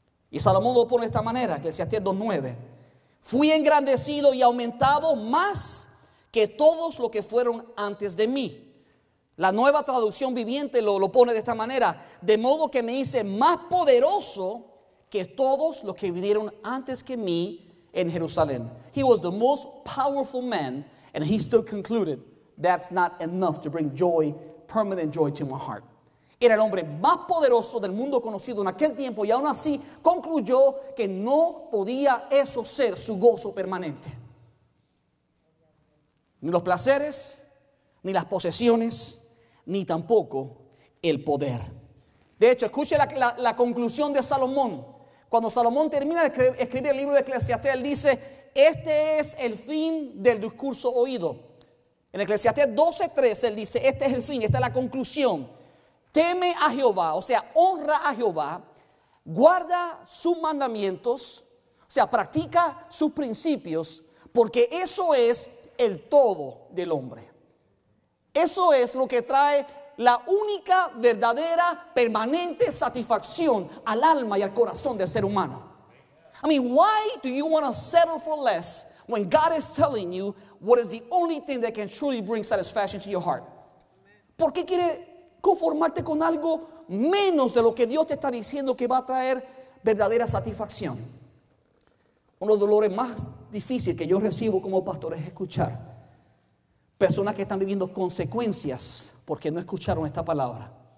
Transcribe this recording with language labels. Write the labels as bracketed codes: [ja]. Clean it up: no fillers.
[es] Y Salomón lo pone de esta manera, Eclesiastés 2:9. Fui engrandecido y aumentado más que todos los que fueron antes de mí. La Nueva Traducción Viviente lo pone de esta manera: de modo que me hice más poderoso que todos los que vinieron antes que mí en Jerusalén. [en] He was the most powerful man, and he still concluded that's not enough to bring joy, permanent joy to my heart. [es] Era el hombre más poderoso del mundo conocido en aquel tiempo, y aún así concluyó que no podía eso ser su gozo permanente. Ni los placeres, ni las posesiones, ni tampoco el poder. De hecho, escuche la conclusión de Salomón. Cuando Salomón termina de escribir el libro de Eclesiastés, él dice: este es el fin del discurso oído. En Eclesiastés 12:13 él dice: este es el fin, esta es la conclusión. Teme a Jehová, o sea, honra a Jehová, guarda sus mandamientos, o sea, practica sus principios, porque eso es el todo del hombre. Eso es lo que trae la única, verdadera, permanente satisfacción al alma y al corazón del ser humano. [en] I mean, why do you want to settle for less when God is telling you what is the only thing that can truly bring satisfaction to your heart? [es] ¿Por qué quiere conformarte con algo menos de lo que Dios te está diciendo que va a traer verdadera satisfacción? Uno de los dolores más difíciles que yo recibo como pastor es escuchar personas que están viviendo consecuencias porque no escucharon esta palabra.